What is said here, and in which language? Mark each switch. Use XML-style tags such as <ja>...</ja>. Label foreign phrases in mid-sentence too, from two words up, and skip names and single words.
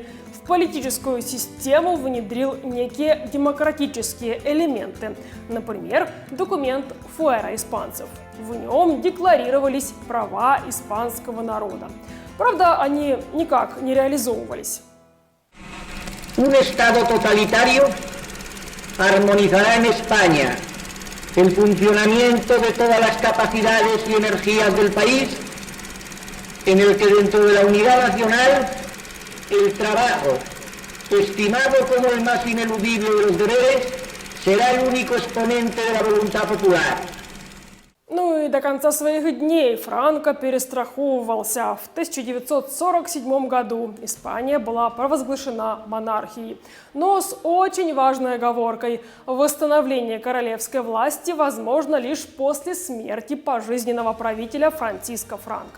<ru>В политическую систему внедрил некие демократические элементы. Например, документ «Фуэра испанцев». В нем декларировались права испанского народа. Правда, они никак не реализовывались.</ru> <es>Un Estado totalitario armonizará en España el funcionamiento de todas las capacidades y energías del país, en el que dentro de la unidad nacional el trabajo, estimado como el más ineludible de los deberes, será el único exponente de la voluntad popular.</es> <ru>Ну и до конца своих дней Франко перестраховывался. В 1947 году Испания была провозглашена монархией. Но с очень важной оговоркой: восстановление королевской власти возможно лишь после смерти пожизненного правителя Франциско Франко.</ru>